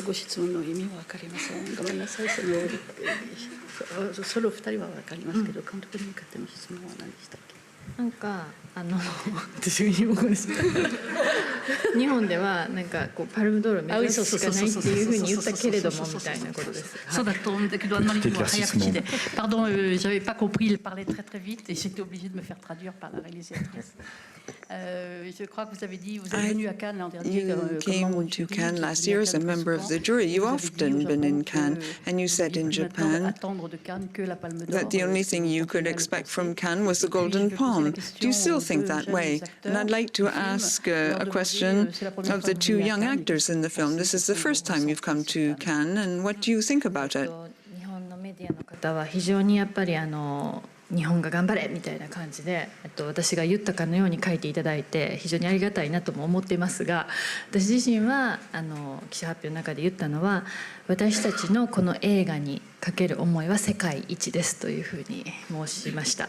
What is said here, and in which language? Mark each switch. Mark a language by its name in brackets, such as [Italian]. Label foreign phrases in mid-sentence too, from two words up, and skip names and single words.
[Japanese] ご質問の意味は分かりません。ごめんなさい。その二人は分かりますけど、監督に向かっての質問は何でしたっけ？なんか私日本語です日本ではなんかこうパルムドールを目指すしかないっていうふうに言ったけれどもみたいなことです。そうだと思うんだけど、あんまり早口で。 [French] Pardon, j'avais pas compris, il parlait très très vite et j'étais obligée de me faire traduire par la réalisatrice. Je crois que vous avez dit, vous êtes venu à Cannes l'an dernier. [English] You came to Cannes last year as a member of the jury. You've often been in Cannes, and you said in Japan that the only thing you could expect from Cannes was the Golden Palm. Do you still think that way? And I'd like to ask a question of the two young actors in the film. This is the first time you've come to Cannes, and what do you think about it? [Japanese] 日本のメディアの方は非常にやっぱり日本が頑張れみたいな感じで私が言ったかのように書いていただいて非常にありがたいなとも思っていますが、私自身は記者発表の中で言ったのは、私たちのこの映画にかける思いは世界一ですというふうに申しました。